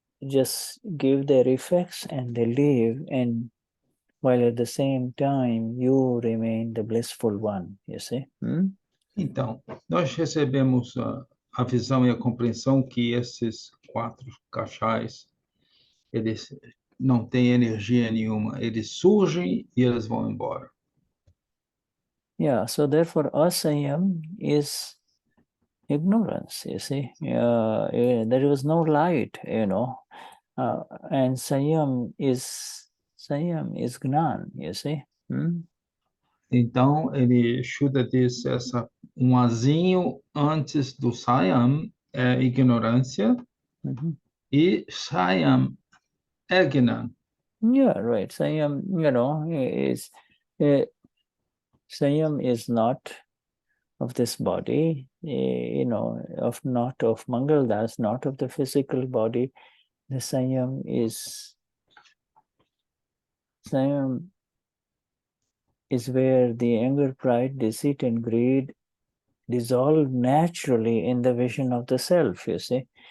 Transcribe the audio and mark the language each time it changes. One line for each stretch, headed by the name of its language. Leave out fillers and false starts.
English: Just give their effects and they leave, and while at the same time you remain the blissful one, you see.
Portuguese: Então, nós recebemos a visão e a compreensão que esses 4 cachais, eles não têm energia nenhuma, eles surgem e eles vão embora.
English: Yeah, so therefore Asayam is ignorance, you see. There was no light, you know, and Saiyam is Gnan, you see.
Portuguese: Então, Shuddha disse um azinho antes do Saiyam é ignorância e Saiyam é Gnan.
English: Yeah, right. Saiyam, you know, is Saiyam is not of this body, you know, not of Mangaldas, not of the physical body. The Saiyam is where the anger, pride, deceit, and greed dissolve naturally in the vision of the self, you see.